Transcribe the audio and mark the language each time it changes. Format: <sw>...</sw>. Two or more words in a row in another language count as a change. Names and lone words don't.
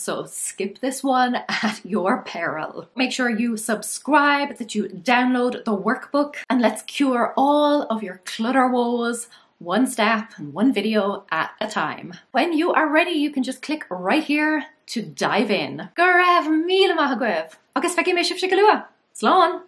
<en>So skip this one at your peril. Make sure you subscribe, that you download the workbook, and let's cure all of your clutter woes one step and one video at a time. When you are ready, you can just click right here to dive in.</en> <ga>Go raibh míle maith agam. Agus feicim mé sibh se go luath. Slán!</ga>